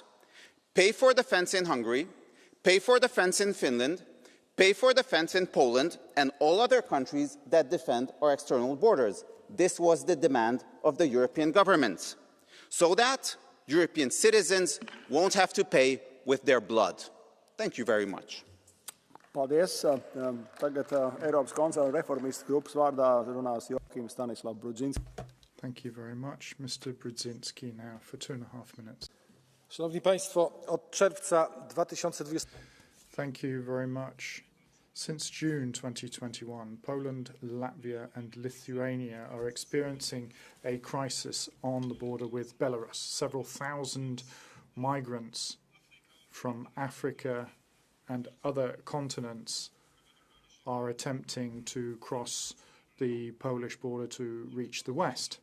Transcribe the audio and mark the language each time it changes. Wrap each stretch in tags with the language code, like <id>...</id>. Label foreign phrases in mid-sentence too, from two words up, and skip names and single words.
<en>Pay for the fence in Hungary, pay for the fence in Finland, pay for the fence in Poland, and all other countries that defend our external borders. This was the demand of the European governments, so that European citizens won't have to pay with their blood. Thank you very much.</en> <lv>Paldies. Tagad Eiropas konservatīvu reformistu grupas vārdā runās Joachim Stanislav Brudzinski.</lv> <en>Thank you very much. Mr. Brudzinski now for 2.5 minutes.</en> <pl>Szanowni Państwo, od czerwca 2020.</pl> <en>Thank you very much. Since June 2021, Poland, Latvia and Lithuania are experiencing a crisis on the border with Belarus. Several thousand migrants from Africa and other continents are attempting to cross the Polish border to reach the west.</en>